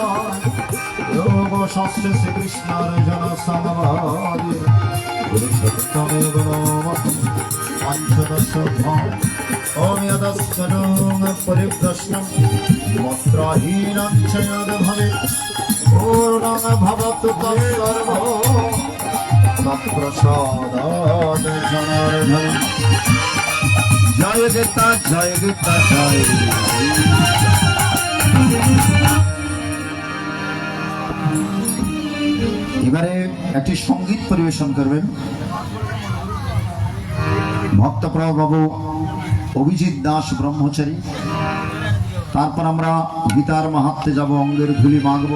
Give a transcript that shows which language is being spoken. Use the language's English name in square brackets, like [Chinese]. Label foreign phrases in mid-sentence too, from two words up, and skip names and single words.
[Sanskrit] योग शास्त्र श्री कृष्णार्जुन समवादि पुरुषोत्तमेव पंचदश ओम यदस्करं परिप्रश्नं मन्त्रहीनं च यद् भवेत् पूर्णं भवतु तत्सर्वो तत्प्रसादात् जनार्दन जय गीता जय गीता जय [Bangla] এবারে একটি সঙ্গীত পরিবেশন করবেন ভক্তপ্রভু বাবু অভিজিৎ দাস ব্রহ্মচারী। তারপর আমরা গীতার মাহাত্ম্যে যাব, অঙ্গের ধুলি মাগব।